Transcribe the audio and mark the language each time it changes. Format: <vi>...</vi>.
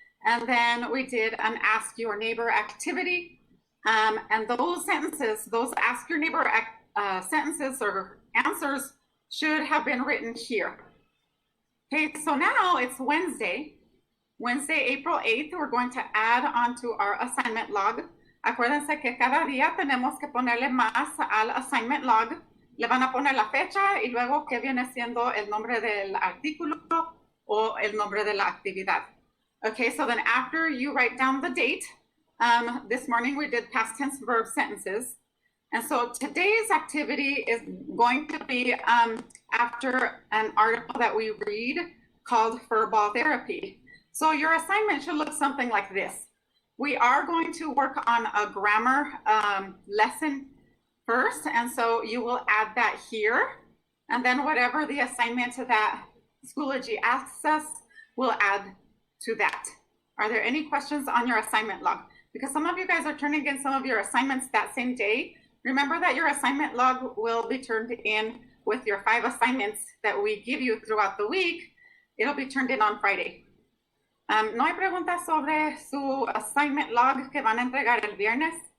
<en>And then we did an ask your neighbor activity. And those sentences, those ask your neighbor sentences or answers should have been written here. Okay, so now it's Wednesday, April 8th. We're going to add onto our assignment log.</en> <es>Acuérdense que cada día tenemos que ponerle más al assignment log. Le van a poner la fecha y luego qué viene siendo el nombre del artículo o el nombre de la actividad.</es> <en>Okay, so then after you write down the date, this morning we did past tense verb sentences. And so today's activity is going to be after an article that we read called Furball Therapy. So your assignment should look something like this. We are going to work on a grammar lesson first. And so you will add that here. And then whatever the assignment that Schoology asks us, we'll add to that. Are there any questions on your assignment log? Because some of you guys are turning in some of your assignments that same day. Remember that your assignment log will be turned in with your 5 assignments that we give you throughout the week. It'll be turned in on Friday.</en> <es>¿No hay preguntas sobre su assignment log que van a entregar el viernes?</es>